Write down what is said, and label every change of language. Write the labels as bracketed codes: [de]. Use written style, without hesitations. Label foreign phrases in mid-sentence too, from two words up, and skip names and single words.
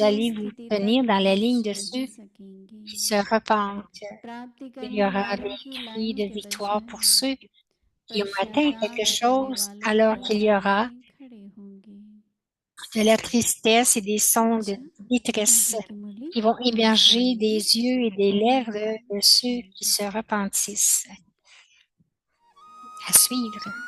[hi] ऊंची [fr] allez vous [hi] स्थिति तक [fr] tenir dans la ligne [hi] पहुंच [fr] de [hi] नहीं [fr] ceux [hi] सकेंगे। [fr] qui se repentent. [hi] प्राप्ति [fr] Il y [hi] करने [fr] aura [hi] वालों [fr] des [hi] की [fr] cris [hi] लाइन [fr] de [hi] के [fr] victoire [hi] बजाय [fr] pour ceux qui ont atteint quelque [hi] पश्चाताप करने [fr] chose, [hi] वालों [fr] alors [hi] की [fr] qu'il y [hi] लाइन [fr] aura [hi] में खड़े होंगे। [fr] de la tristesse et des sons de [hi] अच्छा, [fr] détresse [hi] आगे की मुरली [fr] qui vont [hi] ओम [fr] émerger des [hi] शांति [fr] yeux et des [hi] ओम [fr] lèvres de ceux qui [hi] शांति। [fr] se repentissent. À suivre.